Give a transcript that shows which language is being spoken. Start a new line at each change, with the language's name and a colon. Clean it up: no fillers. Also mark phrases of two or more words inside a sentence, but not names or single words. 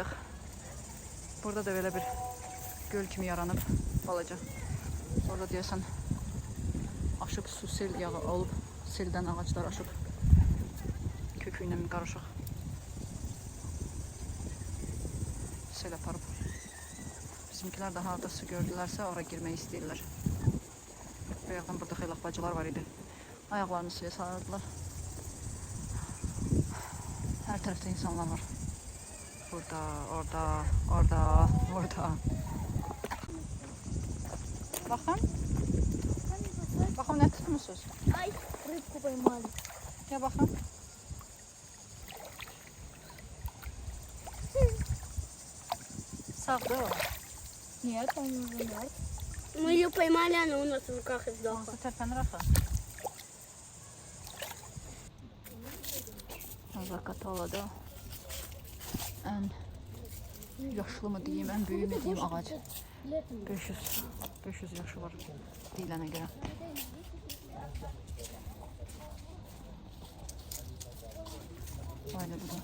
Azerbaijani: Burada da böyle bir göl kimi yaranıb balaca. Orada deyəsən aşıb su sel yağı olub, seldən ağaclar aşıb kökü ilə qarışıq. Sel aparıb. Bizimkilər də harada su gördülərsə ora girmək istəyirlər. Bayaqdan burada xeylaq bacılar var idi. Ayaqlarını suya salırdılar. Hər tərəfdə insanlar var. Burada, orada.
Turkish: Bakın. Bakın ne tutmuşsunuz? Ay,
Russian: rыбку поймали.
Turkish: Ya bakın. Sağ da o.
Russian: Нет, он уже мертв. Мы ее поймали, она у нас в руках и сдохла.
Turkish: Nasıl tepen rafa? Zakatola'da en yaşlı mı diyeyim, en büyük mü diyeyim ağaç. 500 yaşı var deyilene göre. Böyle bu da.